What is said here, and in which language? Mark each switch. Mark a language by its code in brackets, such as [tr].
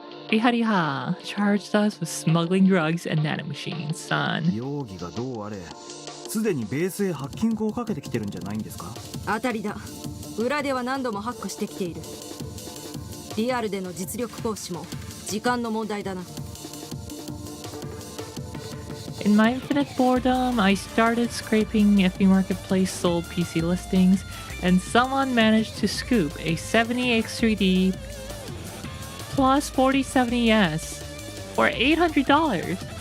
[en] Ihariha charged us with smuggling drugs and nanomachines, son. [ja] 容疑がどうあれ、すでにベースへハッキングをかけてきてるんじゃないんですか？当たりだ。裏では何度もハックしてきている。リアルでの実力行使も時間の問題だな。 [en] In my infinite boredom, I started scraping FB Marketplace sold PC listings, and someone managed to scoop a 70X3D plus 4070S for $800.